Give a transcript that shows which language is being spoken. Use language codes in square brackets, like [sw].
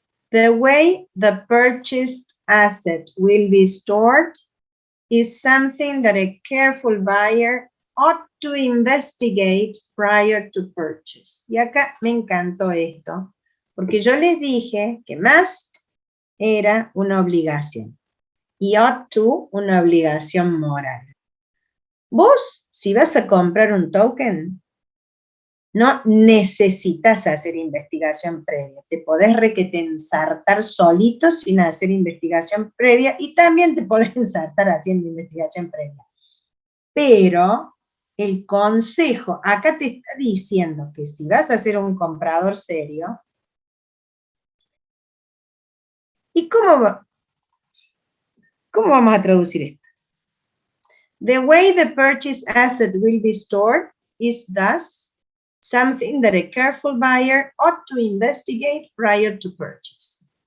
[en] The way the purchased asset will be stored is something that a careful buyer ought to investigate prior to purchase. [es] Y acá me encantó esto, porque yo les dije que must era una obligación y ought to una obligación moral. Vos, si vas a comprar un token, no necesitas hacer investigación previa. Te podés ensartar solito sin hacer investigación previa y también te podés ensartar haciendo investigación previa. Pero el consejo, acá te está diciendo que si vas a ser un comprador serio, ¿y cómo vamos a traducir esto? [en] The way the purchased asset will be stored is thus something that a careful buyer ought to investigate prior to purchase.